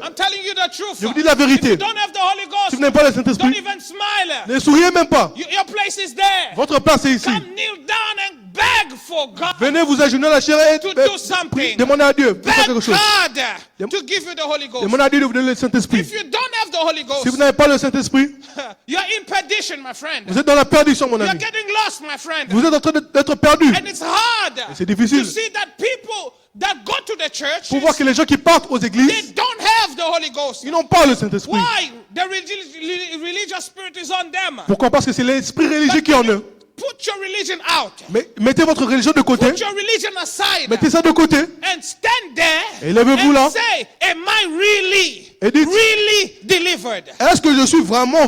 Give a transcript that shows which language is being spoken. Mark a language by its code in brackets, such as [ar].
[en] I'm telling you the truth. [fr] Je vous dis la vérité. [en] If you don't have the Holy [fr] Si [en] Ghost, [fr] vous n'avez pas le [en] don't [fr] Saint-Esprit, [en] even smile. [fr] ne souriez même pas. [en] Your place is there. [fr] Votre place est ici. [en] Come kneel down and beg for God. [fr] Venez vous agenouiller à la chair et [en] To do something. [fr] demandez à Dieu de faire [en] Beg [fr] quelque chose. [en] God to give you the Holy Ghost. [fr] Demandez à Dieu de vous donner le Saint-Esprit. [en] If you don't have the Holy [fr] Si [en] Ghost, [fr] vous n'avez pas le Saint-Esprit, [en] you're in perdition, my friend. [fr] vous êtes dans la perdition, mon [en] You're [fr] ami. [en] getting lost, my friend. [fr] Vous êtes en train d'être perdu. [en] And it's hard [fr] c'est difficile. [en] to see that people that go to the church, [fr] Pour voir que les gens qui partent aux [en] they [fr] églises, [en] don't have the Holy Ghost. [fr] ils n'ont pas le Saint-Esprit. [en] Why? The religious spirit is on them. [fr] Pourquoi? Parce que c'est l'esprit religieux qui est en eux. [en] Put your religion out. [fr] Mais mettez votre religion de côté. [en] Put your religion aside. [fr] Mettez ça de côté. [en] And stand there [fr] Et levez-vous là. [en] and say, am I really, [fr] Et dites, [en] really delivered? [fr] est-ce que je suis vraiment